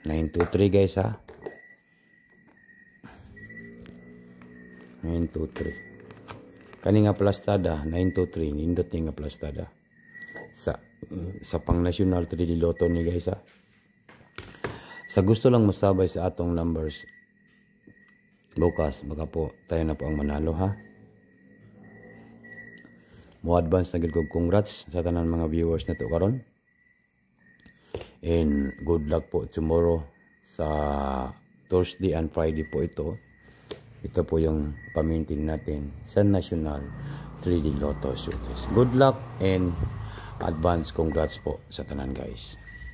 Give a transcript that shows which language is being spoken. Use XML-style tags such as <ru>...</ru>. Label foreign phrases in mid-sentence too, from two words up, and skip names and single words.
<ceb>923, guys, ha? 923. Kani nga plastada 923 nindot ni nga plastada sa pang National 3D Lotto ni, guys, ha.</ceb> <tl>Sa gusto lang masabay sa atong numbers bukas, baka po tayo na po ang manalo, ha.</tl> <ceb>Mo advance na gid kog congrats sa tanan mga viewers na to karon,</ceb> <en>and good luck po tomorrow sa Thursday and Friday po ito.</en> <tl>Ito po yung pamintin natin sa National 3D Lotto Sweet Treats.</tl> <en>Good luck and advance congrats po sa tanan, guys.</en>